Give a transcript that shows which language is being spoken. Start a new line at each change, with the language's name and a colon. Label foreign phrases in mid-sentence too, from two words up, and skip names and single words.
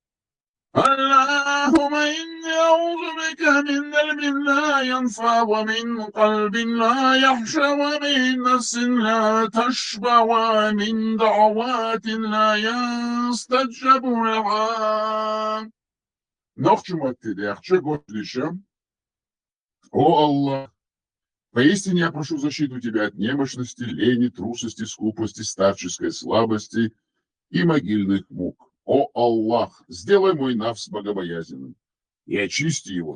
Arabic: اللهم إني أعوذ بك من قلب لا ينفع ومن قلب لا يخشى ومن نفس لا تشبع ومن دعوات لا يستجب لها.
Russian: Nog чему ты дерче, Господище, о Аллах, поистине я прошу защиту тебя от немощности, лени, трусости, скупости, старческой слабости и могильных мук. О Аллах, сделай мой нафс богобоязненным и очисти его.